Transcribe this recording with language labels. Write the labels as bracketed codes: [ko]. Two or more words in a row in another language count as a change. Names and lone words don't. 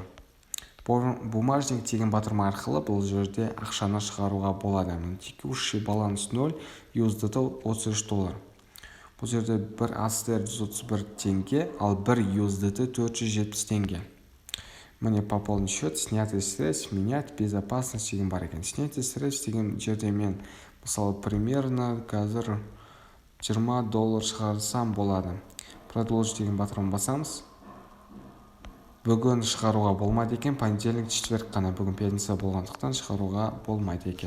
[kk] Бумажник деген батырма арқылы бұл жерде ақшаны шығаруға болады. [ru] Текущий баланс 0, USDT $33. [kk] Бұл жерде бір астер 131 теңге, ал бір USDT 470 теңге. [ru] Міне пополнить счет, снятый средств, менять, безопасность [kk] деген бар екен. [ru] Снятый средств [kk] деген жерде мен, мысалы, примерно қазір $20 шығарсам болады. Продолжить деген батырманы басамыз. Бүгін шығаруға болмайды екен, [ru] понедельник, четверг [kk] қана, бүгін пятница болғандықтан шығаруға болмайды екен.